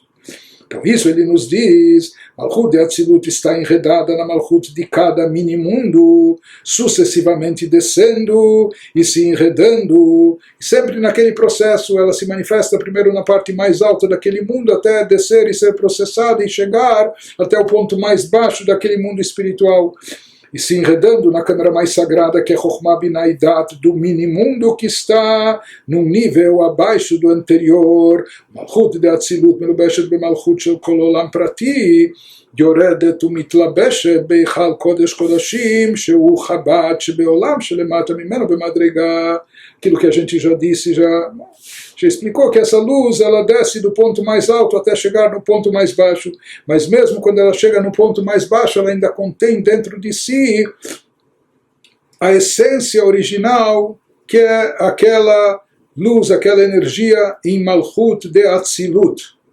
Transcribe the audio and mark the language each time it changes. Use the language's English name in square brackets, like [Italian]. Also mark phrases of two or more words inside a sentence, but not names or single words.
[Portuguese] Então isso ele nos diz, Malchut de Atzilut está enredada na Malchut de cada mini-mundo, sucessivamente descendo e se enredando, e sempre naquele processo ela se manifesta primeiro na parte mais alta daquele mundo, até descer e ser processada e chegar até o ponto mais baixo daquele mundo espiritual. E se enredando na câmara mais sagrada, que é Chokhmah Binah e Dat, do mini-mundo que está num nível abaixo do anterior, Malchut de Atzilut, [Hebrew] מלובשת במלכות של כל עולם פרטי, יורדת ומתלבשת בהיכל קודש קודשים, שהוא חב"ד שבעולם שלמטה ממנו במדרגה. [Portuguese] Aquilo que a gente já disse, já explicou, que essa luz ela desce do ponto mais alto até chegar no ponto mais baixo, mas mesmo quando ela chega no ponto mais baixo, ela ainda contém dentro de si a essência original, que é aquela luz, aquela energia em Malchut de Atzilut.